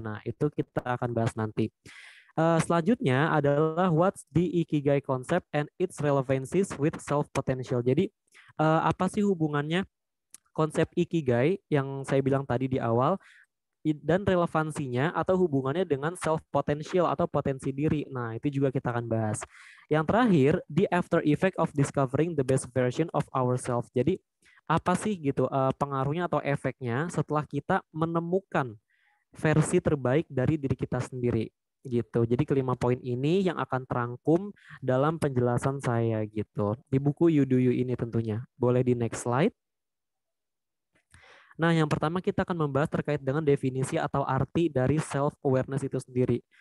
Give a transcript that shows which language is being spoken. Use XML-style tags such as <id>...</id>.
<id>Nah, itu kita akan bahas nanti. Selanjutnya adalah</id> <en>what's the ikigai concept and its relevancies with self potential.</en> <id>Jadi apa sih hubungannya konsep ikigai yang saya bilang tadi di awal dan relevansinya atau hubungannya dengan self potential atau potensi diri. Nah, itu juga kita akan bahas. Yang terakhir,</id> <en>the after effect of discovering the best version of ourselves.</en> <id>Jadi, apa sih gitu pengaruhnya atau efeknya setelah kita menemukan versi terbaik dari diri kita sendiri. gitu. Jadi kelima poin ini yang akan terangkum dalam penjelasan saya gitu. Di buku You Do You ini tentunya. Boleh di next slide. Nah, yang pertama kita akan membahas terkait dengan definisi atau arti dari self-awareness itu sendiri.</id>